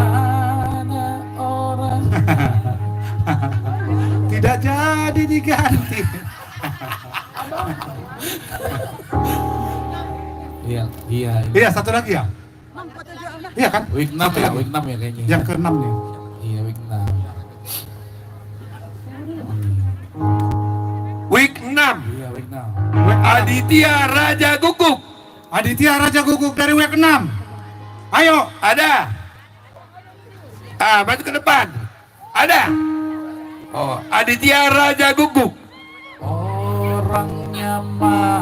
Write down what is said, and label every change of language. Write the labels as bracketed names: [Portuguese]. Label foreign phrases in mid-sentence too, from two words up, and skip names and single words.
[Indonesian] Tidak jadi diganti. Iya, satu lagi ya? Iya kan? Week 6 ya, week 6 ya kayaknya. Yang ke-6 nih. Iya, week 6. Week 6. Iya, week 6. Aditya Raja Guguk. Aditya Raja Guguk dari week 6. Ayo. Ada. Maju ke depan. Ada. Oh, Aditya Raja Guguk. Orangnya mah.